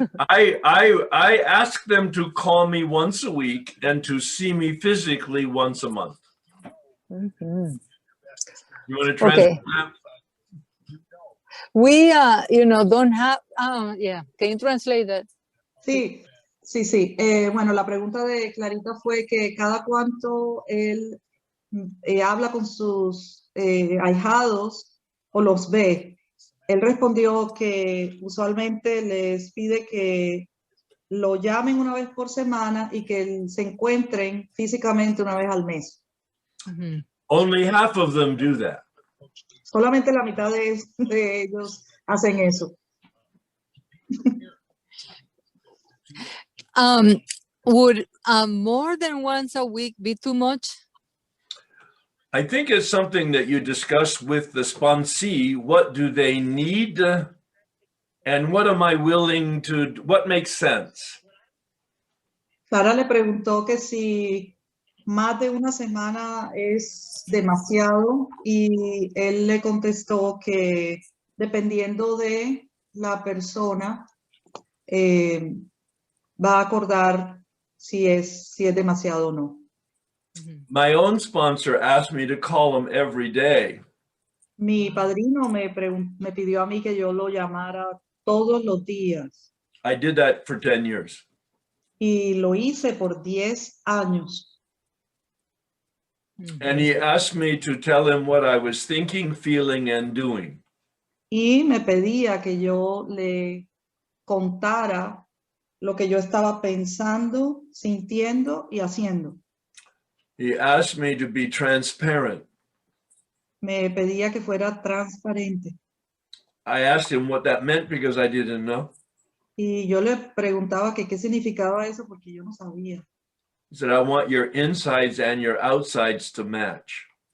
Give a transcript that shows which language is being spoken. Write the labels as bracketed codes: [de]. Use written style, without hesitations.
[en] I ask them to call me once a week and to see me physically once a month. Mm-hmm. You want to translate Okay. that? We, don't have, yeah, can you translate that? [es] Sí. Bueno, la pregunta de Clarita fue que cada cuánto él habla con sus ahijados o los ve. Él respondió que usualmente les pide que lo llamen una vez por semana y que se encuentren físicamente una vez al mes. Mhm. [en] Only half of them do that. [es] Solamente la mitad de ellos hacen eso. [en] Would more than once a week be too much? I think it's something that you discuss with the sponsee. What do they need? And what am I willing to, what makes sense? [es] Sara le preguntó que si más de una semana es demasiado y él le contestó que dependiendo de la persona va a acordar si es demasiado o no. [en] My own sponsor asked me to call him every day. [es] Mi padrino me pidió a mí que yo lo llamara todos los días [en] I did that for 10 years. [es] y lo hice por 10 años. [en] And he asked me to tell him what I was thinking, feeling, and doing. [es] Y me pedía que yo le contara lo que yo estaba pensando, sintiendo y haciendo. [en] He asked me to be transparent. [es] Me pedía que fuera transparente. [en] I asked him what that meant because I didn't know. [es] Y yo le preguntaba que qué significaba eso porque yo no sabía. [en] He said, I want your insides and your outsides to match.